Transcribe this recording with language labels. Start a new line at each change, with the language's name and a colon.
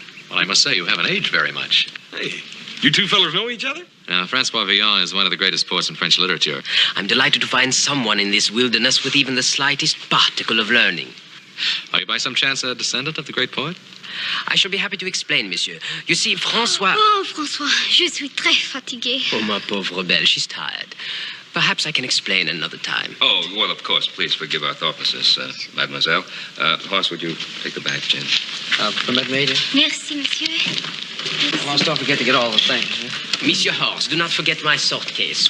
English: Well, I must say you haven't aged very much. Hey, you two fellas know each other? Now, Francois Villon is one of the greatest poets in French literature. I'm delighted to find someone in this wilderness with even the slightest particle of learning. Are you by some chance a descendant of the great poet? I shall be happy to explain, monsieur. You see, François...
French: Oh, François, je suis très fatiguée. Oh, ma pauvre belle,
English: she's tired. Perhaps I can explain another time. Oh, well, of course. Please forgive our thoughtlessness, mademoiselle. Horse, would you take the bag, Jim? Permit me to?
French: Merci, monsieur.
English: Well, don't forget to get all the things. Huh? Monsieur Horst, do not forget my sword case.